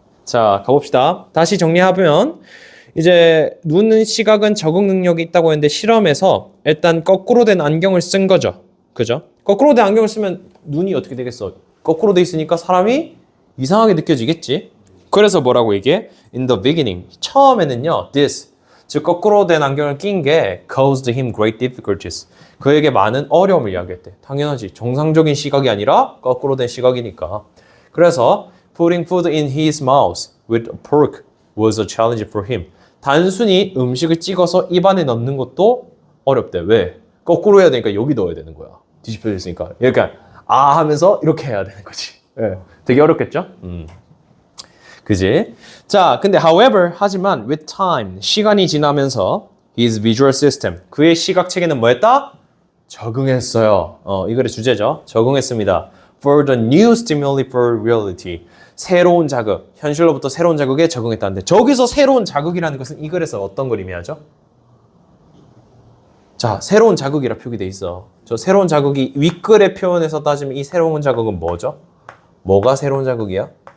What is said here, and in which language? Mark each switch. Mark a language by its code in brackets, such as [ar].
[ko] 자, 가봅시다. 다시 정리하면 이제 눈은 시각은 적응 능력이 있다고 했는데 실험에서 일단 거꾸로 된 안경을 쓴 거죠. 그죠? 거꾸로 된 안경을 쓰면 눈이 어떻게 되겠어? 거꾸로 돼 있으니까 사람이 이상하게 느껴지겠지. 그래서 뭐라고 얘기해? [en] In the beginning, [ko] 처음에는요, [en] this, [ko] 즉 거꾸로 된 안경을 낀 게 [en] caused him great difficulties. [ko] 그에게 많은 어려움을 이야기했대. 당연하지. 정상적인 시각이 아니라 거꾸로 된 시각이니까. 그래서 [en] putting food in his mouth with a fork was a challenge for him. [ko] 단순히 음식을 찍어서 입안에 넣는 것도 어렵대. 왜? 거꾸로 해야 되니까 여기 넣어야 되는 거야. 뒤집혀져 있으니까. 그러니까 아 하면서 이렇게 해야 되는 거지. 예. 되게 어렵겠죠? 그지? 자, 근데 however, 하지만 [en] with time, [ko] 시간이 지나면서 [en] his visual system, [ko] 그의 시각 체계는 뭐했다? 적응했어요. 이거의 주제죠. 적응했습니다. [en] For the new stimuli for reality. [ko] 새로운 자극, 현실로부터 새로운 자극에 적응했다는데 저기서 새로운 자극이라는 것은 이 글에서 어떤 걸 의미하죠? 자, 새로운 자극이라 표기돼 있어. 저 새로운 자극이 윗글의 표현에서 따지면 이 새로운 자극은 뭐죠? 뭐가 새로운 자극이야?